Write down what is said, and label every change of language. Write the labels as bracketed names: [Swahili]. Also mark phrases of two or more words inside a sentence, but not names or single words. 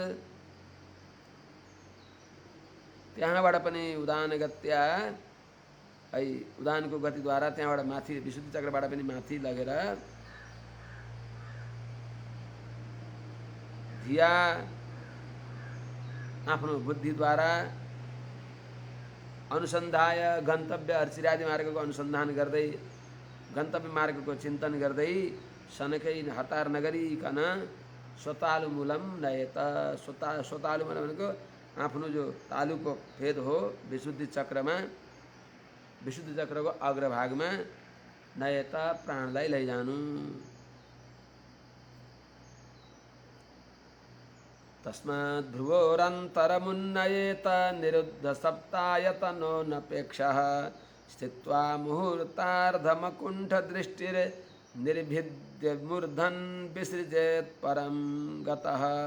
[Nepali] त्यहाँबाट पनि [Sanskrit] उदान गत्या [Nepali] उदानको गतिद्वारा त्यहाँबाट माथि विशुद्धि चक्रबाट पनि माथि लगेर धिया आफ्नो बुद्धिद्वारा अनुसन्धाय गन्तव्य अर्चिरादि मार्गको अनुसन्धान गर्दै गन्तव्य मार्गको चिन्तन गर्दै शनकै हतार नगरिकन [Sanskrit] स्वतालुमूलम नयेत। [Nepali] स्वतालुमूल भनेको आफ्नो जो तालुको भेद हो विशुद्धि चक्रमा, विशुद्धि चक्रको अग्रभागमा नयेत प्राणलाई लैजानु। [Sanskrit] तस्मात् भ्रुवोरन्तरमुन्नयेत निरुद्ध सप्तायतनो नपेक्षः स्थित्वा मुहूर्तार्धमकुण्ठदृष्टिर्निर्भिद्य मूर्धन् विसृजेत् परं गतः।